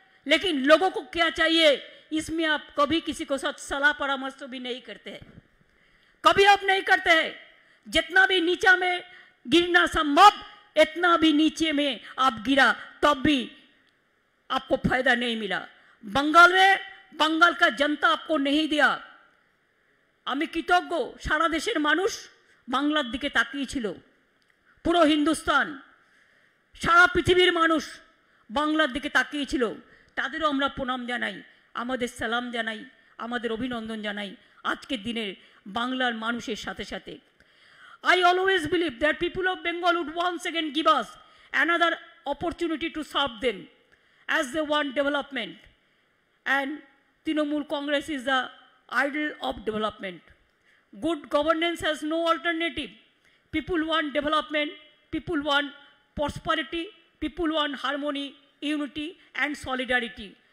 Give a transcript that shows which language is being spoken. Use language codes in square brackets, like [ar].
[hi] लेकिन लोगों को क्या चाहिए इसमें आप कभी किसी को सच सलाह परामर्श तो भी नहीं करते हैं, कभी आप नहीं करते हैं। जितना भी नीचा में गिरना संभव इतना भी नीचे में आप गिरा, तब भी आपको फायदा नहीं मिला। बंगाल में बंगाल का जनता आपको नहीं दिया। [bn] আমি কৃতজ্ঞ, সারা দেশের মানুষ বাংলার দিকে তাকিয়েছিল, পুরো হিন্দুস্তান, সারা পৃথিবীর মানুষ বাংলার দিকে তাকিয়েছিল। তাদেরও আমরা প্রণাম জানাই, আমাদের সালাম জানাই, আমাদের অভিনন্দন জানাই আজকের দিনের বাংলার মানুষের সাথে সাথে। [en] I always believe that people of Bengal would once again give us another opportunity to serve them as they want development. And Trinamool Congress is the idol of development. Good governance has no alternative. People want development, people want prosperity, people want harmony, unity and solidarity.